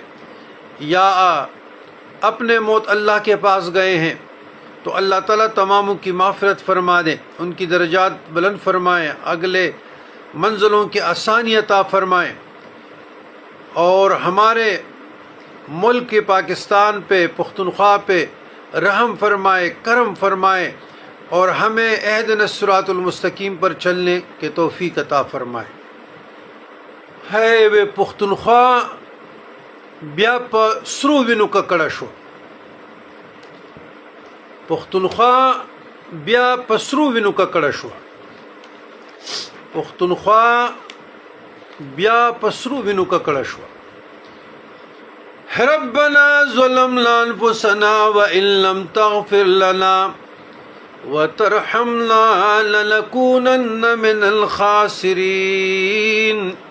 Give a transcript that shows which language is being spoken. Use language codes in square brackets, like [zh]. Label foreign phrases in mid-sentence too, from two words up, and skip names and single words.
[ur] یا اپنے موت اللہ کے پاس گئے ہیں تو اللہ تعالیٰ تماموں کی مغفرت فرما دے، ان کی درجات بلند فرمائے، اگلے منزلوں کی آسانی عطا فرمائے اور ہمارے ملک پاکستان پہ، پختونخوا پہ رحم فرمائے، کرم فرمائے اور ہمیں [ar] اہدنا الصراط المستقیم [ur] پر چلنے کے توفیق عطا فرمائے۔ [ps] ہے وے پختونخوا بیا په سرو وینو ککړه شو، پختونخوا بیا په سرو وینو ککړه شو، پختونخوا بیا په سرو وینو ککړه شو۔ [ar] ربنا ظلمنا انفسنا وان لم تغفر لنا وترحمنا لنكونن من الخاسرين۔